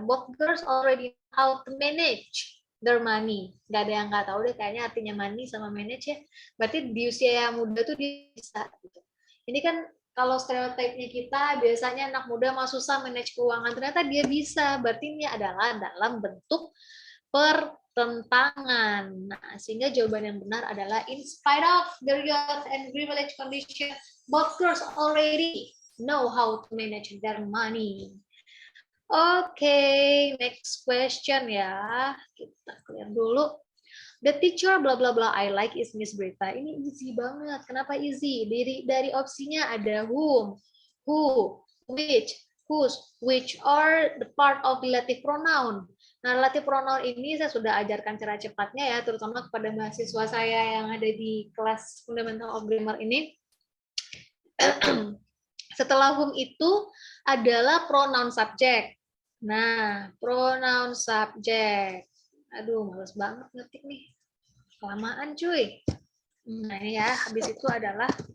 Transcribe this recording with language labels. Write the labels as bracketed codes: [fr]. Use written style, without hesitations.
[en] Both girls already know how to manage their money. [id] Gak ada yang nggak tahu deh kayaknya artinya money sama manage ya. Berarti di usia yang muda tuh dia bisa. Gitu. Ini kan kalau stereotipnya kita biasanya anak muda mah susah manage keuangan, ternyata dia bisa. Berarti ini adalah dalam bentuk pertentangan. Nah, sehingga jawaban yang benar adalah [en] in spite of their youth and privilege condition, both girls already know how to manage their money. [id] Oke, next question ya. Kita clear dulu. [en] The teacher bla bla bla I like is Miss Brita. [id] Ini easy banget. Kenapa easy? Dari opsinya ada [en] whom, who, which, whose, which are the part of relative pronoun. [id] Nah, relative pronoun ini saya sudah ajarkan cara cepatnya ya, terutama kepada mahasiswa saya yang ada di kelas Fundamental of Grammar ini. Setelah whom itu adalah pronoun subject. Nah, pronoun subject. Aduh, males banget ngetik nih. Kelamaan cuy. Nah ini ya, habis itu adalah